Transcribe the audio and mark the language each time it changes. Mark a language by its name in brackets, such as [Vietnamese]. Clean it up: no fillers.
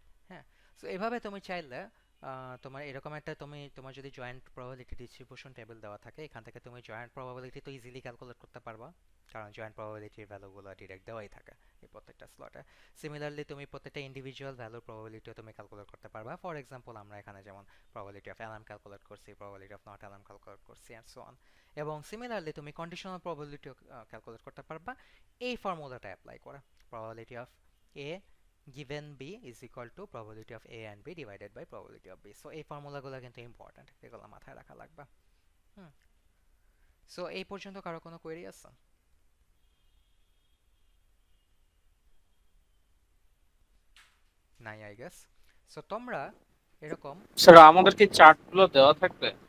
[Bangla] হ্যাঁ, সো এভাবে তুমি চাইলে তোমার এরকম একটা, তোমার যদি জয়েন্ট প্রবাবিলিটি ডিস্ট্রিবিউশন টেবিল দেওয়া থাকে, এখান থেকে তুমি জয়েন্ট প্রবাবিলিটি তো ইজিলি ক্যালকুলেট করতে পারবা, কারণ জয়েন্ট প্রবাবিলিটির ভ্যালুগুলো ডিরেক্ট দেওয়াই থাকে এই প্রত্যেকটা স্লটে। সিমিলারলি তুমি প্রত্যেকটা ইন্ডিভিজুয়াল ভ্যালুর প্রবাবিলিটিও তুমি ক্যালকুলেট করতে পারবা। ফর এক্সাম্পল, আমরা এখানে যেমন প্রবাবিলিটি অফ অ্যালার্ম ক্যালকুলেট করছি, probability of not alarm calculate করছি, অ্যান্ড সো অন। এবং সিমিলারলি তুমি কন্ডিশনাল প্রবাবিলিটিও ক্যালকুলেট করতে পারবা এই ফর্মুলাটা অ্যাপ্লাই করে। [English] Probability of A given b is equal to probability of a and b divided by probability of b. [Bangla] So এই ফর্মুলাগুলো কিন্তু ইম্পর্টেন্ট, এগুলো মাথায় রাখা লাগবে। হুম, সো এই পর্যন্ত কারো কোনো কোয়েরি আছে? নাই, আই গেস। সো তোমরা এরকম স্যার আমাদের কি চার্টগুলো দেওয়া থাকবে?